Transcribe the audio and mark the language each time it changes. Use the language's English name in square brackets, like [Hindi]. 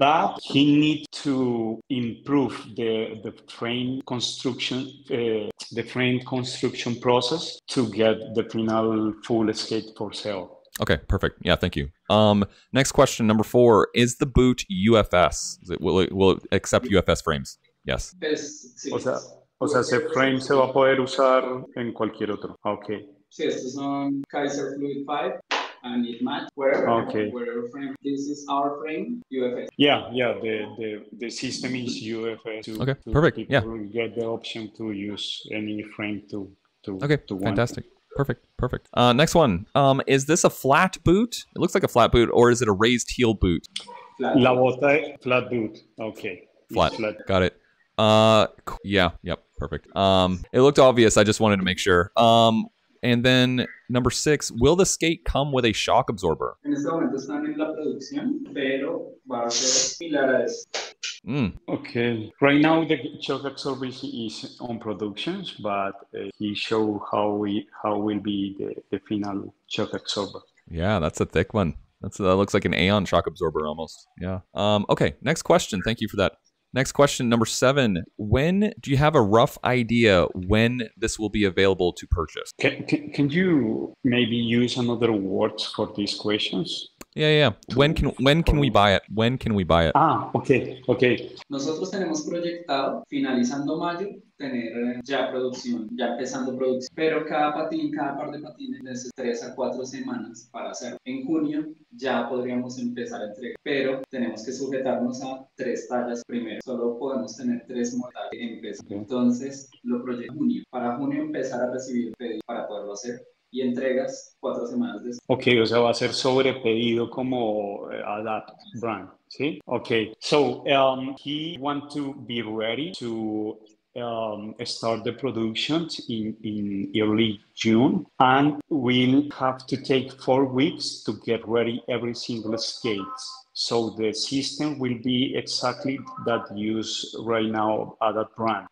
[English] But he needs to improve the frame construction, process to get the final full skate for sale. Okay, perfect. Yeah, thank you. Next question, number 4. Is the boot UFS? Will it accept UFS frames? Yes. [Spanish] Sí. O sea, ese frame se va a poder usar en cualquier otro. [English] Okay. [Spanish] Sí, estos son [English] Kaiser Fluid 5 and it match wherever frame. This is our frame, UFS. Yeah. The system is UFS. Okay, perfect. People will get the option to use any frame to fantastic. Perfect. Next one. Is this a flat boot? It looks like a flat boot, or is it a raised heel boot? [Spanish] La bota [English] flat boot. Okay. Flat. Got it. Yep. Perfect. It looked obvious. I just wanted to make sure. And then number 6, will the skate come with a shock absorber? [Spanish] En este momento están en la producción, pero va a ser similar a eso. [English] Okay. Right now the shock absorber is on productions, but he show how will be the final shock absorber. Yeah, that's a thick one. That looks like an Aeon shock absorber almost. Yeah. Okay. Next question. Thank you for that. Next question, number 7. When do you have a rough idea when this will be available to purchase? Can you maybe use another words for these questions? Yeah. When can we buy it? When can we buy it? Okay. [Spanish] Nosotros tenemos proyectado, finalizando mayo, tener ya producción, ya empezando producción. Pero cada par de patines necesita 3 a 4 semanas para hacerlo. En junio ya podríamos empezar a entregar, pero tenemos que sujetarnos a 3 tallas primero. Solo podemos tener 3 modalidades en empezar. Entonces, lo proyecto junio. Para junio empezar a recibir pedidos para poderlo hacer. Y entregas 4 semanas después. Okay, o sea, va a ser sobrepedido como Adapt brand, ¿sí? [English] Okay, so he want to be ready to start the productions in early June, and we'll have to take 4 weeks to get ready every single skates. So the system will be exactly that used right now at that brand.